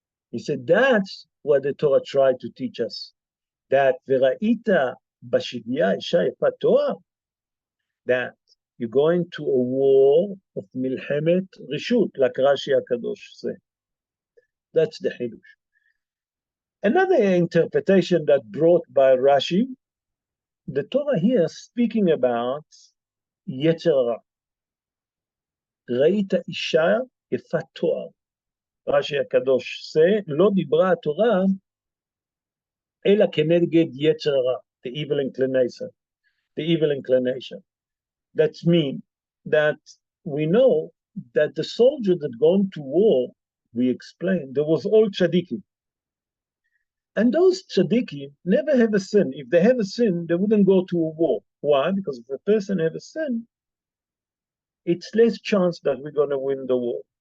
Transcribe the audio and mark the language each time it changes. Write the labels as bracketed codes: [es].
[en] He said that's what the Torah tried to teach us. That [he] V'ra'ita b'shivya isha yefat Torah, [en] that you're going to a war of Milchemet Reshut, like Rashi HaKadosh said. That's the Hidush. Another interpretation that brought by Rashi, the Torah here speaking about Yetzer Hara. [he] ראית אישה יפת תואר. רש"י הקדוש say, לא דיברה התורה אלא כנגד יצר הרע, [en] the evil inclination. The evil inclination. That means that we know that the soldiers that gone to war, we explained, there was all tzaddikim. And those tzaddikim never have a sin. If they have a sin, they wouldn't go to a war. Why? Because if a person have a sin, it's less chance that we're going to win the war.